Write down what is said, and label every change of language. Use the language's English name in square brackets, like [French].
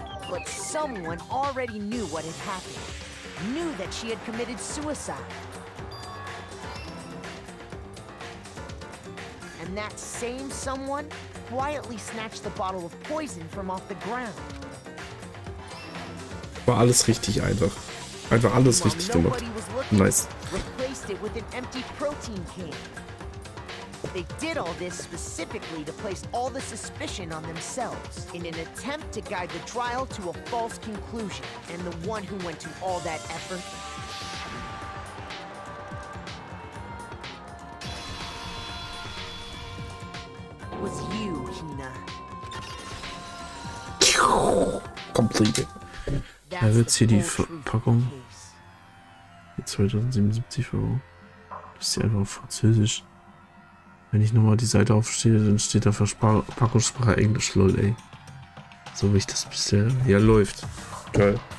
[English] But someone already knew what had happened, knew that she had committed suicide. And that same someone quietly snatched the bottle of poison from off the ground. [German] War alles richtig einfach. Einfach alles richtig gemacht. [English] Nice. Replaced it with an empty protein can. They did all this specifically to place all the suspicion on themselves in an attempt to guide the trial to a false conclusion. And the one who went to all that effort was you, Hina. Completed. [German] Da wird hier die Verpackung. Die 2077 €. Das ist ja einfach auf Französisch. Wenn ich nochmal die Seite aufstehe, dann steht da Verpackungssprache Englisch, lol, ey. So wie ich das bisher. Ja, läuft. Geil.